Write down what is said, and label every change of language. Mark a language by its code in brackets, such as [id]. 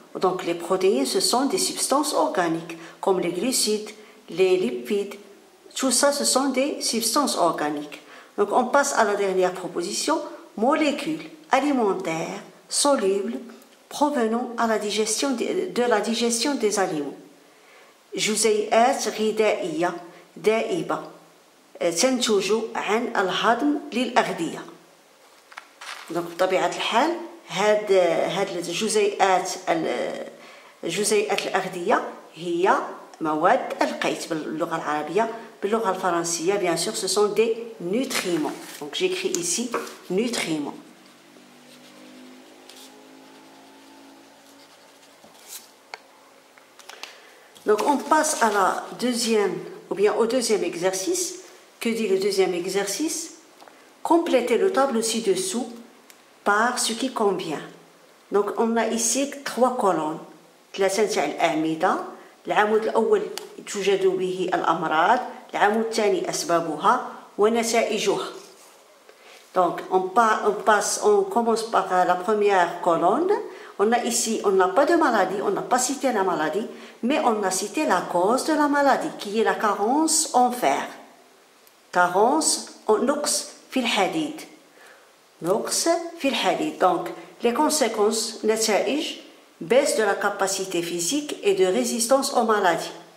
[fr] Donc les protéines, ce sont des substances organiques, comme les glucides, les lipides, tout ça, ce sont des substances organiques. Donc on passe à la dernière proposition, molécules alimentaires solubles provenant de la digestion des aliments. [ar] جزيئات غذائية دائبة تنتج عن الهضم للأغذية. دونك بطبيعة الحال هاد الجزيئات الأغذية هي مواد القيت باللغة العربية. باللغة الفرنسية [fr] bien sûr ce sont des nutriments. Donc j'écris ici nutriments. Donc on passe à au deuxième exercice. Que dit le deuxième exercice? Complétez le tableau ci-dessous par ce qui convient. Donc on a ici 3 colonnes. [ar] 3 تاع الأعمدة العمود الأول توجد به الأمراض، العمود الثاني أسبابها ونتائجها. [fr] Donc on commence par la première colonne. On a ici, on n'a pas de maladie, on n'a pas cité la maladie, mais on a cité la cause de la maladie, qui est la carence en fer. Carence en [ar] نقص في الحديد. نقص في الحديد. [fr] Donc les conséquences, نتائج baisse de la capacité physique et de résistance aux maladies.